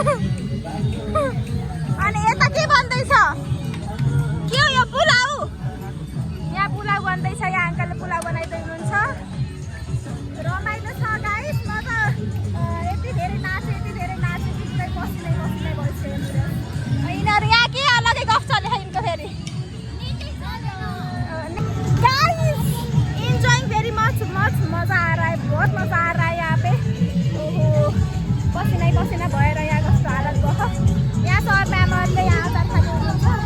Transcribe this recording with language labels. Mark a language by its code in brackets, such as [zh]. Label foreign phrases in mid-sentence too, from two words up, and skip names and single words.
[ne] अनि यता के बन्दैछ के हो यो पुलाउ यहाँ पुलाउ बन्दैछ यहाँ अङ्कलले पुलाउ बनाइदिनु हुनुहुन्छ रमाइलो छ गाइस म त यति धेरै नाचे कि पसिनै भइसक्यो यिनीहरू यहाँ के अलगै गफ चलेको यिनको फेरि [en] guys enjoying very much [hi] मजा आ रहा है बहुत मजा आ रहा है यहाँ पे [ne] ओहो पसिना भएर यहाँ कस्तो हालत भयो यहाँ सर म्यामहरूले यहाँ अचार खानु हुनुहुन्छ